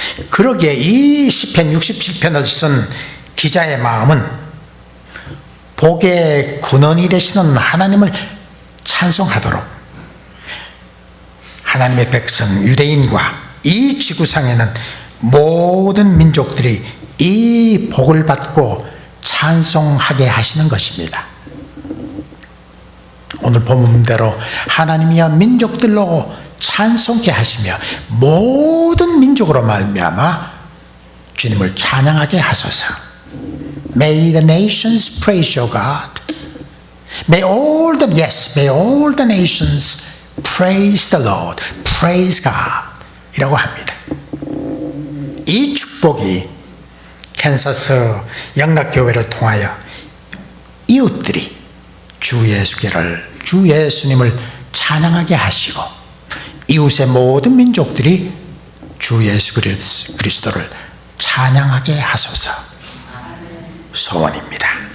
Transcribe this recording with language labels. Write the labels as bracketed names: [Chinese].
[Korean] 그러기에 이 시편 67편을 쓴 기자의 마음은 복의 근원이 되시는 하나님을 찬송하도록 하나님의 백성 유대인과 이 지구상에는 모든 민족들이 이 복을 받고 찬송하게 하시는 것입니다. 오늘 본문대로 하나님이여 민족들로 찬송케 하시며 모든 민족으로 말미암아 주님을 찬양하게 하소서. [English] May the nations praise your God. May all the nations praise the Lord. Praise God. [Korean] 이라고 합니다. 이 축복이 캔사스 영락교회를 통하여 이웃들이 주 예수님을 찬양하게 하시고 이웃의 모든 민족들이 주 예수 그리스도를 찬양하게 하소서 소원입니다.